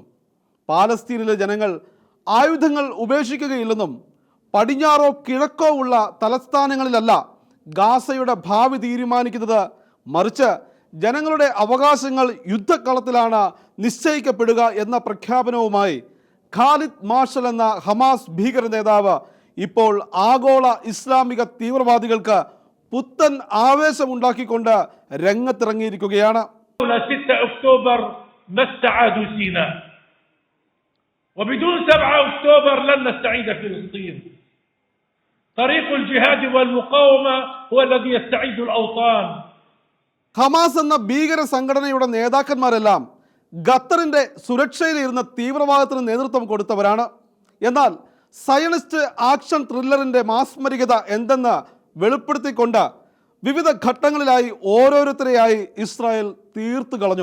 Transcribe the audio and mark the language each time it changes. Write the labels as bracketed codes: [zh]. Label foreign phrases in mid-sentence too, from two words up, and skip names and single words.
[ml] പാലസ്തീനിലെ ജനങ്ങൾ ആയുധങ്ങൾ ഉപേക്ഷിക്കുകയില്ലെന്നും പടിഞ്ഞാറോ കിഴക്കോ ഉള്ള തലസ്ഥാനങ്ങളിലല്ല ഗാസയുടെ ഭാവി തീരുമാനിക്കുന്നത്, മറിച്ച് ജനങ്ങളുടെ അവകാശങ്ങൾ യുദ്ധക്കളത്തിലാണ് നിശ്ചയിക്കപ്പെടുക എന്ന പ്രഖ്യാപനവുമായി ഖാലിദ് മാർഷൽ എന്ന ഹമാസ് ഭീകര നേതാവ് ഇപ്പോൾ ആഗോള ഇസ്ലാമിക തീവ്രവാദികൾക്ക് പുത്തൻ ആവേശമുണ്ടാക്കിക്കൊണ്ട് രംഗത്തിറങ്ങിയിരിക്കുകയാണ്. [ar] 6 أكتوبر ما استعادوا سيناء وبدون 7 أكتوبر لن نستعيد فلسطين. طريق الجهاد والمقاومة هو الذي يستعيد الأوطان. [ml] ഹമാസ് എന്ന ഭീകര സംഘടനയുടെ നേതാക്കന്മാരെല്ലാം ഖത്തറിന്റെ സുരക്ഷയിലിരുന്ന തീവ്രവാദത്തിന് നേതൃത്വം കൊടുത്തവരാണ്. എന്നാൽ [en] Zionist action thriller's [ml] മാസ്മരികത എന്തെന്ന് വെളിപ്പെടുത്തിക്കൊണ്ട് വിവിധ ഘട്ടങ്ങളിലായി ഓരോരുത്തരെയായി ഇസ്രായേൽ തീർത്തു കളഞ്ഞു.